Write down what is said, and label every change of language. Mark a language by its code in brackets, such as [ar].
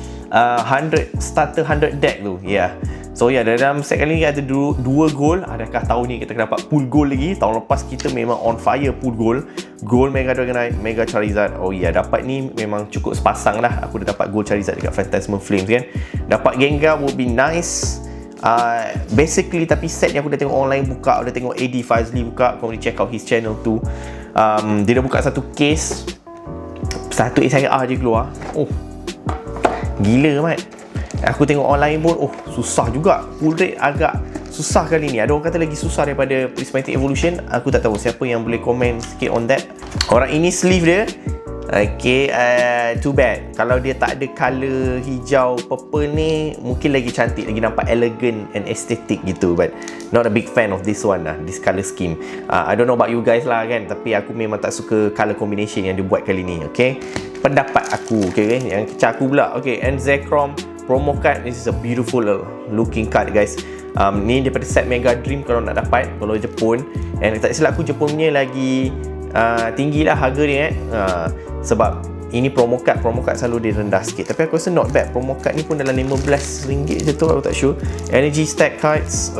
[ms] 100 starter 100 deck tu. Yeah. So dalam set kali ni ada dua gold. Adakah tahun ni kita akan dapat pool gold lagi? Tahun lepas kita memang [en] on fire [ms] pool gold. Gold Mega Dragonite, Mega Charizard. Oh dapat ni memang cukup sepasang lah. Aku dah dapat gold Charizard dekat Phantasmal Flames kan. [en] Dapat Gengar would be nice. [ms] Basically, tapi set yang aku dah tengok online buka, dah tengok AD Fazli buka, kau boleh [en] check out his channel [ms] tu. Dia dah buka satu case, satu SIR je keluar. Oh, gila mat. Aku tengok online pun, oh susah juga. Pull rate agak susah kali ni. Ada orang kata lagi susah daripada Prismatic Evolution. Aku tak tahu siapa yang boleh komen sikit [en] on that. [ms] Orang ini sleeve dia. Okay, too bad. Kalau dia tak ada colour hijau purple ni, mungkin lagi cantik, lagi nampak [en] elegant and aesthetic [ms] gitu. [en] But not a big fan of this one lah, this colour scheme. I don't know about you guys lah kan, [ms] tapi aku memang tak suka colour combination yang dia buat kali ni. Okay, pendapat aku. Okay, yang kecak aku pula. [en] Okay, and Zekrom promo card. This is a beautiful looking card guys. [ms] Ni daripada set Mega Dream kalau nak dapat, kalau Jepun. And tak silap aku, Jepun punya lagi tinggi lah harga dia sebab ini promo card selalu dia rendah sikit. Tapi aku rasa [en] not bad. [ms] Promo card ni pun dalam RM15 je tu, aku tak sure. Energy stack cards.